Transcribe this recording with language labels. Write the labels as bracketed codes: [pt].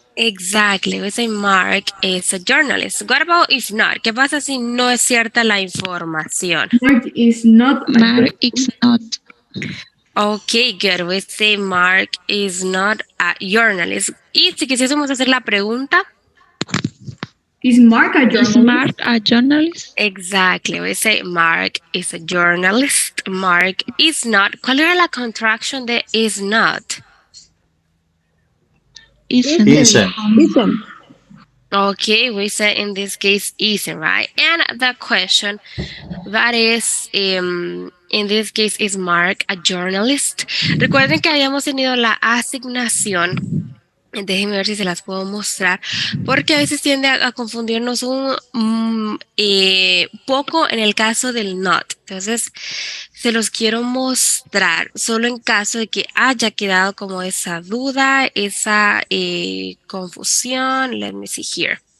[en] Exactly, we say Mark is a journalist. What about if not? [es] ¿Qué pasa si no es cierta la información? [en] Mark is not a Mark is not. Okay, good. We say Mark is not a journalist. [es] Y si quisiésemos hacer la pregunta, [en] Is Mark a Is journalist? Mark a journalist? exactly. We say Mark is a journalist. Mark is not. [es] ¿Cuál era la contraction de is not? [en] Isn't. Isn't. Isn't. Okay, we say in this case isn't, right? And the question that is, in this case, is Mark a journalist? [es] Recuerden que habíamos tenido la asignación. Déjenme ver si se las puedo mostrar, porque a veces tiende a confundirnos un poco en el caso del not. Entonces, se los quiero mostrar solo en caso de que haya quedado como esa duda, esa confusión. [en] Let me see here.